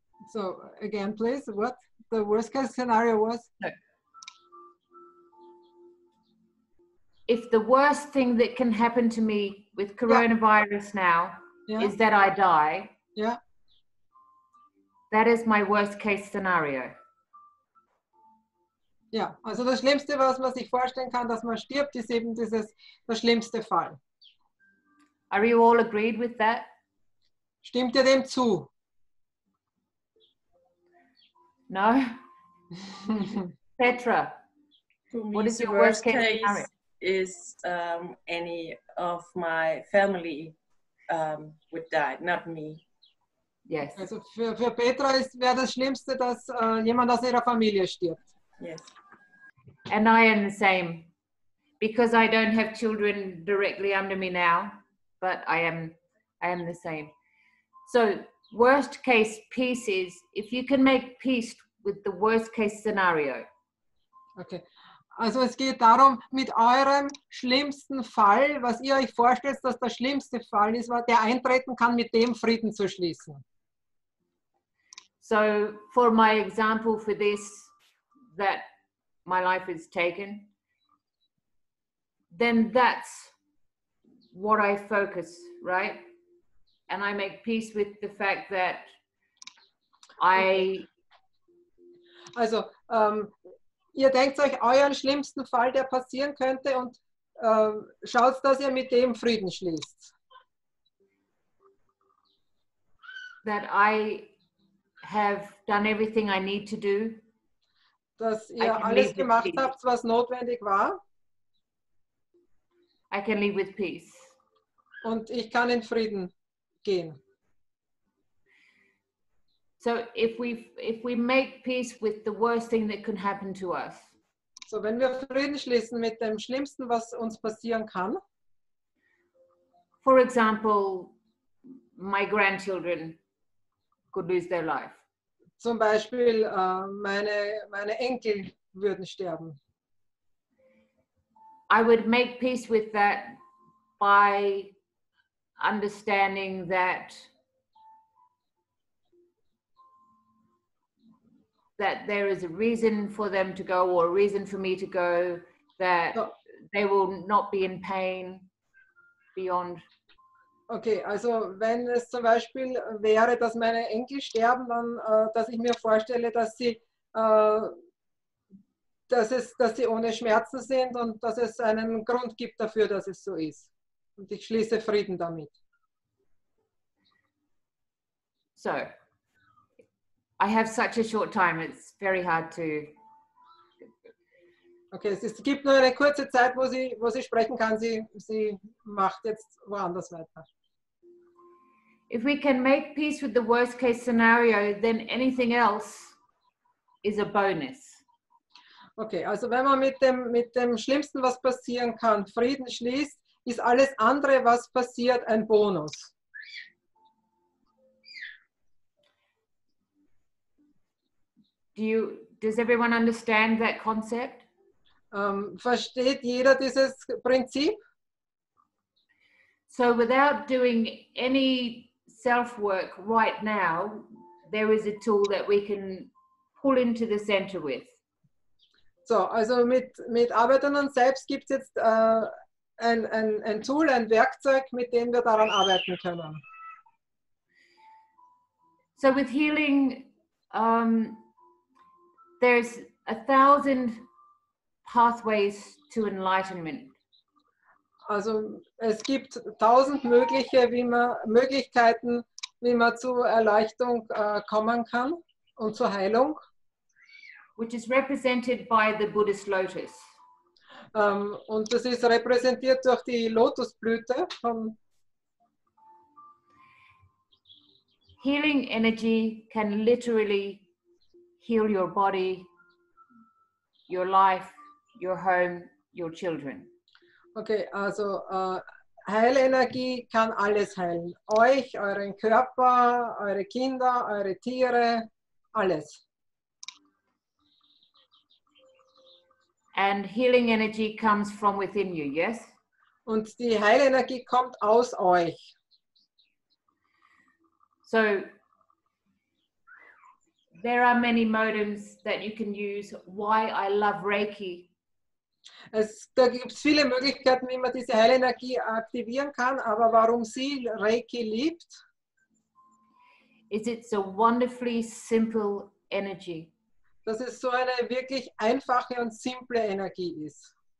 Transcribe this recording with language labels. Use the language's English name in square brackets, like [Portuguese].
[English] So again, please, what the worst case scenario was? If the worst thing that can happen to me with coronavirus now is that I die, that is my worst case scenario. [German] Ja, also das Schlimmste, was man sich vorstellen kann, dass man stirbt, ist eben der schlimmste Fall. [English] Are you all agreed with that? [German] Stimmt ihr dem zu? [English] No? Petra, For me, what is the your worst case case scenario? is any of my family would die, not me. Yes. [German] Also für Petra wäre das Schlimmste, dass jemand aus ihrer Familie stirbt. [English] Yes. And I am the same, because I don't have children directly under me now, but I am the same. So worst case peace is if you can make peace with the worst case scenario. Okay. [German] Also es geht darum, mit eurem schlimmsten Fall, was ihr euch vorstellt, dass der schlimmste Fall ist, der eintreten kann, mit dem Frieden zu schließen. [English] So for my example for this, that my life is taken, then that's what I focus, right? And I make peace with the fact that [German] Also ihr denkt euch euren schlimmsten Fall, der passieren könnte, und schaut, dass ihr mit dem Frieden schließt. [English] That I have done everything I need to do. [German] Dass ihr alles gemacht habt, was notwendig war. [English] I can live with peace. [German] Und ich kann in Frieden gehen. [English] So if we make peace with the worst thing that can happen to us. [German] So, wenn wir Frieden schließen mit dem Schlimmsten, was uns passieren kann. [English] For example, my grandchildren could lose their life. [German] Zum Beispiel meine Enkel würden sterben. [English] I would make peace with that by understanding that there is a reason for them to go, or a reason for me to go, that they will not be in pain beyond. [German] Okay, also wenn es zum Beispiel wäre, dass meine Enkel sterben, dann, dass ich mir vorstelle, dass sie ohne Schmerzen sind und dass es einen Grund gibt dafür, dass es so ist. Und ich schließe Frieden damit. [English] So, I have such a short time, it's very hard to... [German] Okay, es gibt nur eine kurze Zeit, wo sie sprechen kann. Sie macht jetzt woanders weiter. [English] If we can make peace with the worst case scenario, then anything else is a bonus. [German] Okay, also wenn man mit dem Schlimmsten, was passieren kann, Frieden schließt, ist alles andere, was passiert, ein Bonus. [English] Does everyone understand that concept? [German] Versteht jeder dieses Prinzip? [English] So without doing any self-work right now, there is a tool that we can pull into the center with. [German] So, also mit Arbeit an uns selbst gibt es jetzt ein Tool, ein Werkzeug, mit dem wir daran arbeiten können. [English] So with healing, there's 1,000 pathways to enlightenment. [German] Also es gibt 1000 Möglichkeiten, wie man zur Erleuchtung kommen kann und zur Heilung. [English] Which is represented by the Buddhist lotus. [German] Und das ist repräsentiert durch die Lotusblüte. [English] Healing energy can literally heal your body, your life, your home, your children. [German] Okay, also Heilenergie kann alles heilen. Euch, euren Körper, eure Kinder, eure Tiere, alles. [English] And healing energy comes from within you, yes? [German] Und die Heilenergie kommt aus euch. [English] So there are many motives that you can use. Why I love Reiki. [German] Da gibt es viele Möglichkeiten, wie man diese Heilenergie aktivieren kann, aber warum sie Reiki liebt, [English] It's a wonderfully simple energy. [German] dass es so eine wirklich einfache und simple Energie ist.